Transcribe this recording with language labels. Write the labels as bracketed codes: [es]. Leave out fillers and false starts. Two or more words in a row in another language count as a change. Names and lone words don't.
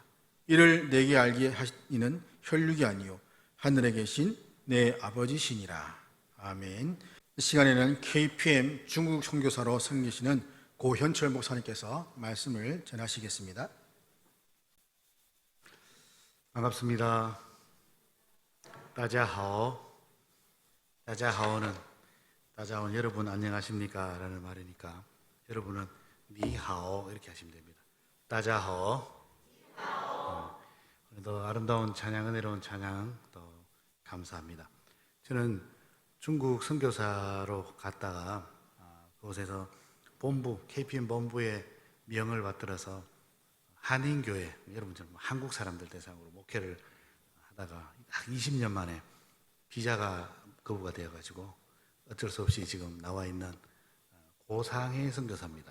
[ko] 이를 내게 알게 하시는 혈육이 아니요 하늘에 계신 내 아버지시니라. 아멘. 이 시간에는 KPM 중국 선교사로 섬기시는 고현철 목사님께서 말씀을 전하시겠습니다. 반갑습니다. [zh] 大家好. 大家好 [ko] 는 여러분 안녕하십니까? 라는 말이니까 여러분은 [zh] 你好 [ko] 이렇게 하시면 됩니다. [zh] 大家好. [ko] 오늘도 아름다운 찬양, 은혜로운 찬양 또 감사합니다. 저는 중국 선교사로 갔다가 그곳에서 본부, KPM 본부의 명을 받들어서 한인교회, 여러분처럼 한국 사람들 대상으로 목회를 하다가 20년 만에 비자가 거부가 되어가지고 어쩔 수 없이 지금 나와 있는 고상해 선교사입니다.